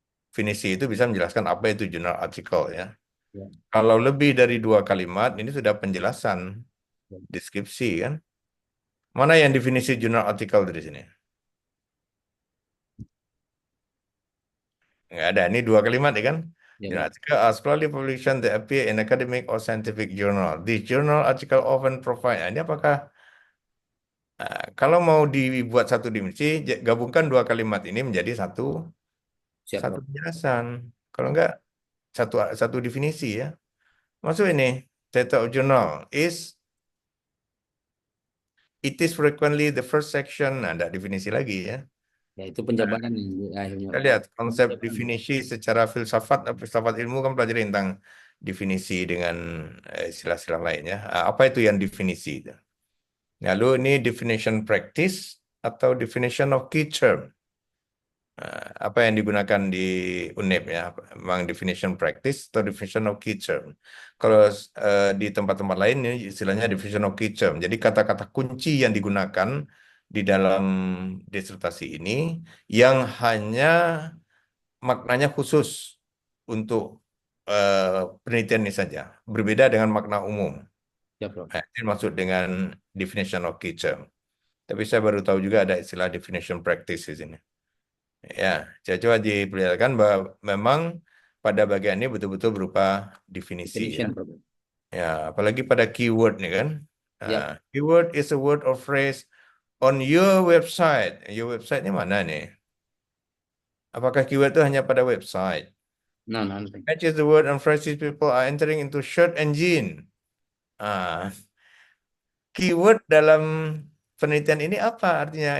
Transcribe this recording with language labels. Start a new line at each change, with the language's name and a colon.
Indonesian: Definisi itu bisa menjelaskan apa itu journal article ya. Ya, Kalau lebih dari 2 kalimat, ini sudah penjelasan ya, deskripsi kan. Mana yang definisi jurnal artikel dari sini? Nggak ada, ini 2 kalimat ya kan? ya,
English: Journal article are scholarly publication that appear in academic or scientific journal. This journal article often provide.
Indonesian: Nah, ini apakah kalau mau dibuat satu definisi, gabungkan 2 kalimat ini menjadi satu Siap, satu Prof. penjelasan. Kalau enggak satu satu definisi ya. Masuk ini,
English: title of journal is it is frequently the first section.
Indonesian: Nah, ada definisi lagi ya. Ya, itu penjabaran yang akhirnya. Kita lihat konsep definisi secara filsafat, filsafat ilmu kan pelajari tentang definisi dengan istilah-istilah lainnya. Apa itu yang definisi itu? Lalu ini definition practice atau definition of key term. Apa yang digunakan di UNEP ya, memang definition practice atau definition of key term. Kalau di tempat-tempat lain ini istilahnya definition of key term. Jadi kata-kata kunci yang digunakan di dalam disertasi ini yang hanya maknanya khusus untuk penelitian ini saja, berbeda dengan makna umum. Ya, Prof. Nah, ini maksud dengan definition of key term. Tapi saya baru tahu juga ada istilah definition practice di sini. Ya, saya coba diperlihatkan bahwa memang pada bagian ini betul-betul berupa definisi ya.
English: Definition, Prof.
Indonesian: Ya, apalagi pada keyword nih kan. Ya.
English: Keyword is a word or phrase on your website. Your website
Indonesian: ini mana nih? Apakah keyword itu hanya pada website? Nah, nah.
English: Match is the word and phrases people are entering into search engine.
Indonesian: Keyword dalam penelitian ini apa artinya?